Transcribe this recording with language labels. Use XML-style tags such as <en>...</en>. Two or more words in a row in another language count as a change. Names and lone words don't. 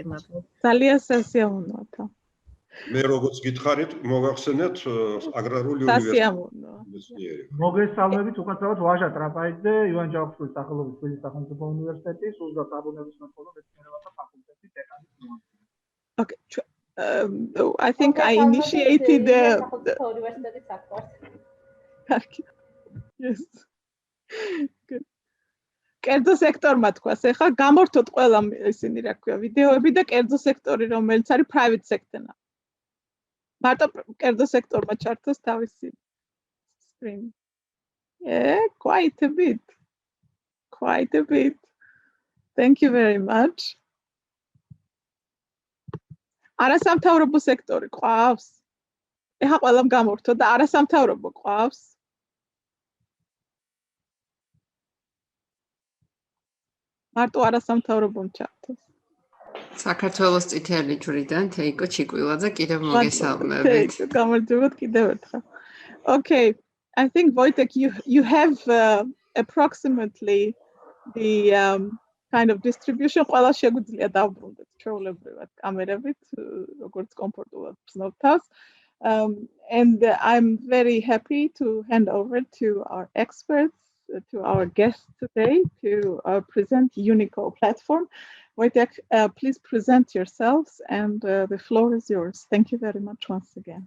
<ka>მადლობა. ძალიან სასიამოვნოა. მე როგორც გითხარით, მოგახსენეთ აგრარული უნივერსიტეტი. მოგესალმებით, უკაცრავად ვაჟა ტრაპაიძე, ივანე ჯავახიშვილის სახელობის თბილისის სახელმწიფო უნივერსიტეტის უზრდასაბუნების მეცნიერებათა მეცნიერებათა ფაკულტეტის დეკანის.</ka> <en>Okay. I think I initiated the Thank you. Yes. Good.</en> <ka>კერძო სექტორმა თქვას, ეხლა გამორთოთ ყველა ისინი, რა ქვია, ვიდეოები და კერძო სექტორი, რომელიც არის</ka> <en>private sector-ნა.</en> <ka>მარტო კერძო სექტორმა ჩართოს თავისი screen.</ka> <en>Yeah, quite a bit. Quite a bit. Thank you very much.</en> <ka>არასამთავრობო სექტორი ყავს? ეხლა ყველამ გამორთო და არასამთავრობო ყავს? მარტო არასამთავრობომ ჩართოს. საქართველოს წითელი ჯვრიდან თეიკო ჩიკვილაძე კიდევ მოგესალმებით. გამარჯობათ კიდევ ერთხელ.</ka> <en>Okay, I think Wojtek, you have approximately the kind of distribution.</en> <ka>ყველა შეგვიძლია დავბრუნდეთ ჩვეულებრივად კამერებით, როგორც კომფორტულად გრძნობთ.</ka> <en>And I'm very happy to hand over to our experts, to our guests today to present UNICO platform. Wojtek, please present yourselves and the floor is yours. Thank you very much once again.</en>